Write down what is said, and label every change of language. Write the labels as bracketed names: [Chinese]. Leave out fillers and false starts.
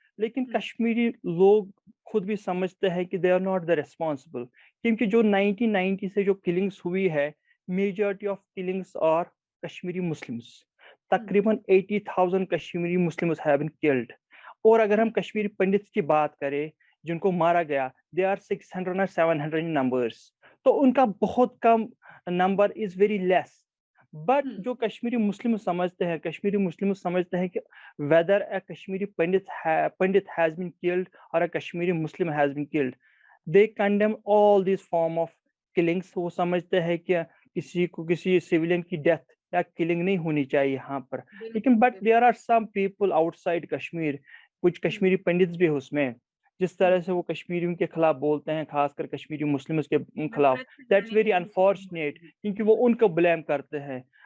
[Hindi] लेकिन कश्मीरी लोग खुद भी समझते हैं कि [English] they are not the responsible, [Hindi] क्योंकि जो 1990 से जो किलिंग्स हुई है, [English] Majority of killings are Kashmiri Muslims. [Hindi] तकरीबन [English] 80,000 Kashmiri Muslims have been killed. [Hindi] और अगर हम कश्मीरी पंडित्स की बात करें जिनको मारा गया, [English] they are 600 [Hindi] और 700 [English] in numbers, [Hindi] तो उनका बहुत कम number [English] Is very less. [Hindi] But जो कश्मीरी मुस्लिम समझते हैं कि [English] whether a Kashmiri pandit has been killed or a Kashmiri Muslim has been killed, they condemn all these form of killings। [Hindi] वो समझते हैं कि किसी को किसी सिविलियन की डेथ या किलिंग नहीं होनी चाहिए यहाँ पर। लेकिन [English] but there are some people outside Kashmir, [Hindi] कुछ कश्मीरी पंडित्स भी उसमें, जिस तरह से वो कश्मीरियों के खिलाफ बोलते हैं, खासकर कश्मीरी मुस्लिम्स के खिलाफ, [English] that's very unfortunate, [Hindi] क्योंकि वो उनको ब्लेम करते हैं।